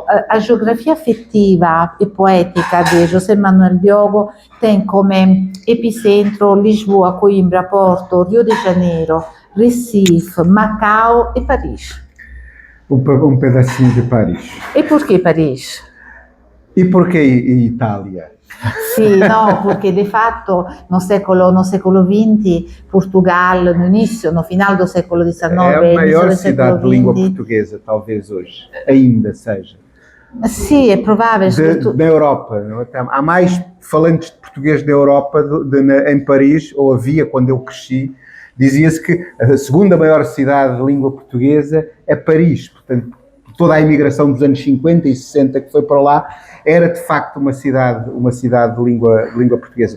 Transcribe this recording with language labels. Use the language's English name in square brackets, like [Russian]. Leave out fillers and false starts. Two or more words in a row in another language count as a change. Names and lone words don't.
[Portuguese] A geografia afetiva e poética de José Manuel Diogo tem como epicentro Lisboa, Coimbra, Porto, Rio de Janeiro, Recife, Macau e Paris. Um pedacinho de Paris. E porquê Paris? E porquê Itália? [Italian] Sì, no, perché di fatto [Portuguese] no século XX Portugal, no início, no final do século XIX, é a maior início do cidade século de língua XX. portuguesa, talvez hoje, ainda seja. [Italian] Sì, è probabile. [Portuguese] Da Europa. Há mais falantes de português da Europa em Paris, ou havia quando eu cresci. Dizia-se que a segunda maior cidade de língua portuguesa é Paris. Portanto, toda a imigração dos anos 50 e 60 que foi para lá era de facto uma cidade de língua portuguesa.